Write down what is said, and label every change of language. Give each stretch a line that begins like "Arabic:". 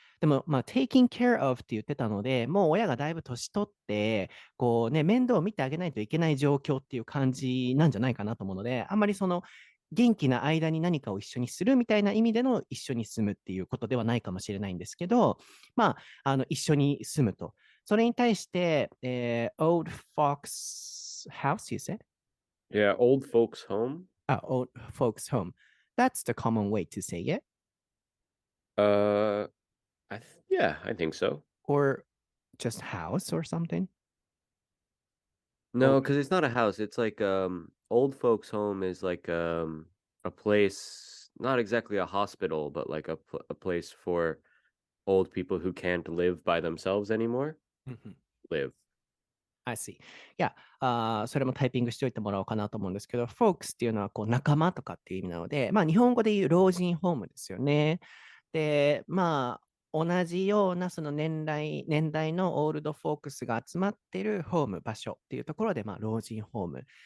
Japanese: でも、
English: taking care of
Japanese: って言ってたので、もう親がだいぶ年取って、面倒を見てあげないといけない状況っていう感じなんじゃないかなと思うので、あんまり元気な間に何かを一緒にするみたいな意味での一緒に住むっていうことではないかもしれないんですけど、一緒に住むと。それに対して、
English: old folks house, you said? Yeah, old folks home. Old folks home. That's the common way to say it. Uh, yeah, I think so. Or just house or something. No, because it's not a house. It's like old folks home is like a place, not exactly a hospital, but like a place for old people who can't live by themselves anymore. Live. I see.
Japanese: いや、それもタイピングしておいてもらおうかなと思うんですけど、folks っていうのは仲間とかっていう意味なので、日本語で言う老人ホームですよね。で、同じようなその年代のオールドフォークスが集まっているホーム、場所っていうところで、老人ホーム。